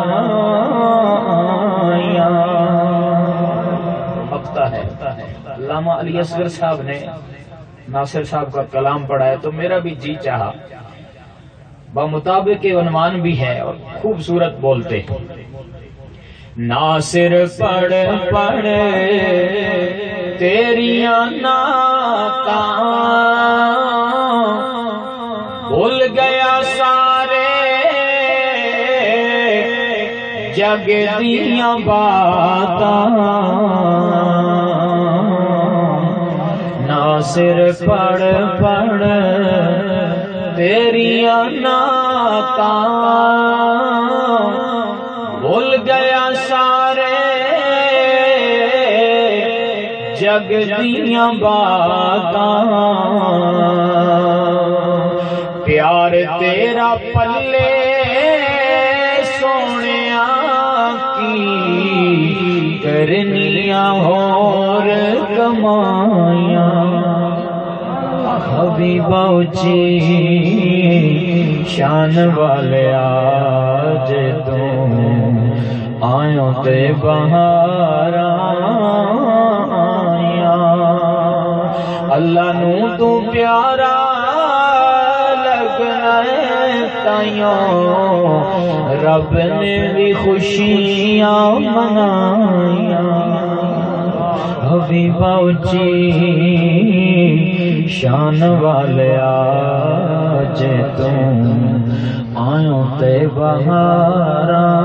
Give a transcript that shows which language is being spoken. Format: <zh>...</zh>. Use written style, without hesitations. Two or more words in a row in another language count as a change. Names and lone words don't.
<ur>علامہ علی اصغر صاحب نے ناصر صاحب کا کلام پڑھا ہے تو میرا بھی جی چاہا بمطابق عنوان بھی ہے اور خوبصورت بولتے</ur> <pa>ناصر پڑھ پڑھ تیریاں نعتاں بھول گیا سارے جگ دیاں باتاں ناصر پڑھ پڑھ تیریاں نعتاں بھول گیا سارے جگ دیاں باتاں پیار تیرا پلے سونیا کی کرنیاں ہور کمائیاں حبیبا اچھی شان والے آج تم آیوں تے بہاراں اللہ نو تو پیارا لگنا ہے تائیوں رب نے بھی خوشیاں منائیاں حبیبا اچھی شان والے آج تم آیوں تے بہاراں</pa>